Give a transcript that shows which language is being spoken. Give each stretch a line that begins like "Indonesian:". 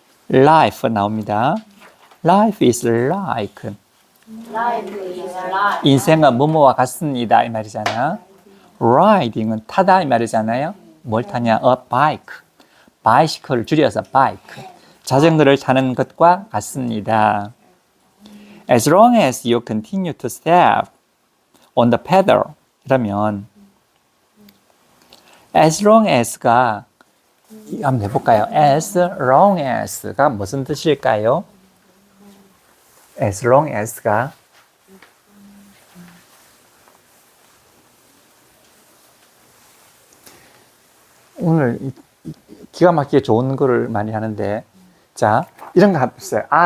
English: life
Korean: 나옵니다.
English: life is like.
Korean: 인생은 뭐뭐와 같습니다. 이 말이잖아. riding은 타다 이 말이잖아요. 뭘 타냐?
English: a bike.
Korean: bicycle를 줄여서 bike. 자전거를 타는 것과 같습니다.
English: As long as you continue to step on the pedal.
Korean: 이러면
English: as long as
Korean: 가 한번 해볼까요?
English: as long as
Korean: 가 무슨 뜻일까요? as long as가 오늘 기가 막히게 좋은 거를 많이 하는데, 자, 이런 거 있어요.